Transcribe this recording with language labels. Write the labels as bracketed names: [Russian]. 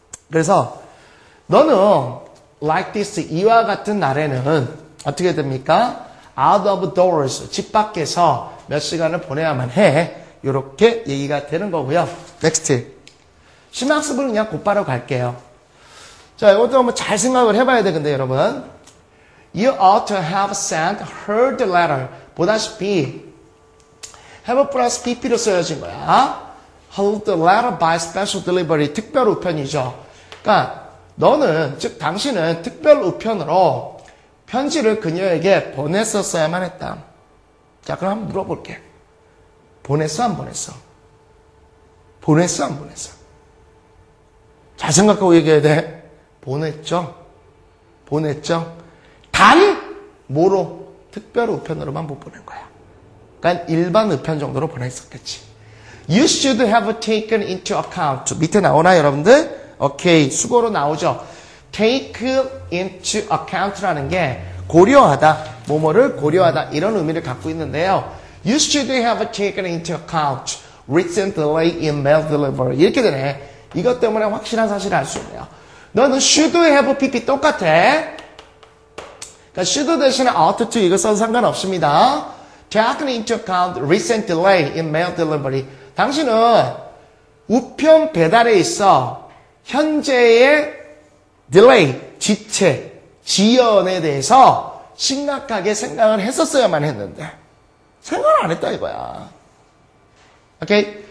[Korean] 그래서 너는 [English] like this, [Korean] 이와 같은 날에는 어떻게 됩니까? [English] out of doors, [Korean] 집 밖에서 몇 시간을 보내야만 해. 이렇게 얘기가 되는 거고요. [English] next. [Korean] 심학습은 그냥 곧바로 갈게요. 자, 이것도 한번 잘 생각을 해봐야 되는데 여러분. [English] You ought to have sent her the letter. [Korean] 보다시피 have 플러스 pp로 쓰여진 거야. [English] Hold the letter by special delivery. [Korean] 특별 우편이죠. 그러니까 너는, 즉 당신은 특별 우편으로 편지를 그녀에게 보냈었어야만 했다. 자, 그럼 한번 물어볼게. 보냈어, 안 보냈어? 보냈어, 안 보냈어? 잘 생각하고 얘기해야 돼. 보냈죠? 보냈죠? 단 뭐로? 특별 우편으로만 못 보낸 거야. 그러니까 일반 우편 정도로 보냈었겠지. [English] You should have taken into account. [Korean] 밑에 나오나 여러분들? 오케이, 수고로 나오죠. [English] take into account [Korean] 라는 게 고려하다, 뭐뭐를 고려하다 이런 의미를 갖고 있는데요. [English] You should have taken into account recent delay in mail delivery. [Korean] 이렇게 되네. 이것 때문에 확실한 사실을 알 수 있네요. 너는 [English] should have pp [Korean] 똑같아. 그러니까 should 대신에 ought to 이거 써도 상관없습니다. [English] Taken into account recent delay in mail delivery. [Korean] 당신은 우편 배달에 있어 현재의 딜레이, 지체, 지연에 대해서 심각하게 생각을 했었어야만 했는데 생각을 안 했다 이거야. 오케이?